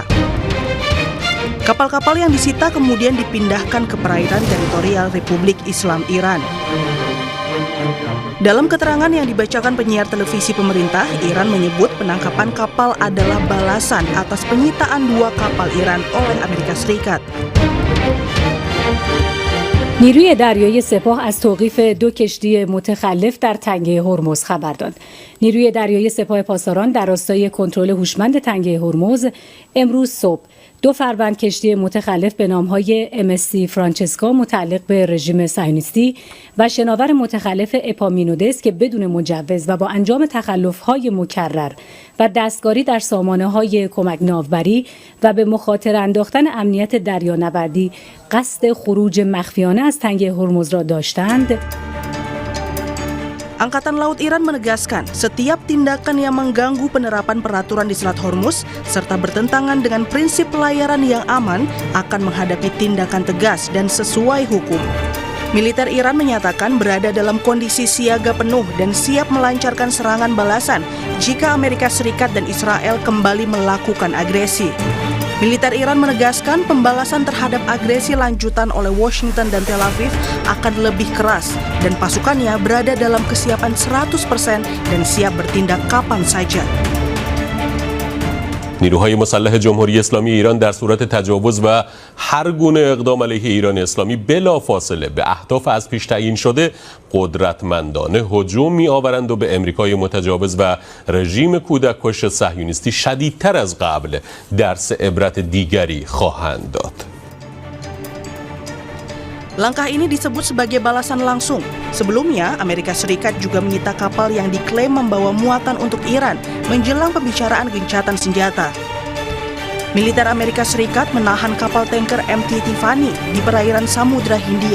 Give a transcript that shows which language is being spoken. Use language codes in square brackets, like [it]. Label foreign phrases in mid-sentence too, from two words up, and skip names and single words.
[id] Kapal-kapal yang disita kemudian dipindahkan ke perairan teritorial Republik Islam Iran. Dalam keterangan yang dibacakan penyiar televisi pemerintah, Iran menyebut penangkapan kapal adalah balasan atas penyitaan 2 kapal Iran oleh Amerika Serikat. [fa] نیروی دریایی سپاه از توقیف 2 کشتی متخلف در تنگه هرمز خبر داد. نیروی دریایی سپاه پاسداران در راستای کنترل هوشمند تنگه هرمز امروز صبح 2 فروند کشتی متخلف به نامهای MSC فرانچسکا متعلق به رژیم صهیونیستی و شناور متخلف اپامینودس که بدون مجوز و با انجام تخلف‌های مکرر و دستکاری در سامانه‌های کمک ناوبری و به مخاطره انداختن امنیت دریانوردی قصد خروج مخفیانه از تنگه هرمز را داشتند. [id] Angkatan Laut Iran menegaskan setiap tindakan yang mengganggu penerapan peraturan di Selat Hormuz serta bertentangan dengan prinsip pelayaran yang aman akan menghadapi tindakan tegas dan sesuai hukum. Militer Iran menyatakan berada dalam kondisi siaga penuh dan siap melancarkan serangan balasan jika Amerika Serikat dan Israel kembali melakukan agresi. Militer Iran menegaskan pembalasan terhadap agresi lanjutan oleh Washington dan Tel Aviv akan lebih keras dan pasukannya berada dalam kesiapan 100% dan siap bertindak kapan saja. [fa] نیروهای مسلح جمهوری اسلامی ایران در صورت تجاوز و هر گونه اقدام علیه ایران اسلامی بلافاصله به اهداف از پیش تعیین شده قدرتمندانه هجوم می‌آورند و به امریکای متجاوز و رژیم کودککش صهیونیستی شدیدتر از قبل درس عبرت دیگری خواهند داد. [id] Langkah ini disebut sebagai balasan langsung. Sebelumnya, Amerika Serikat juga menyita kapal yang diklaim membawa muatan untuk Iran menjelang pembicaraan gencatan senjata. Militer Amerika Serikat menahan kapal tanker MT Tiffany di perairan Samudra Hindia.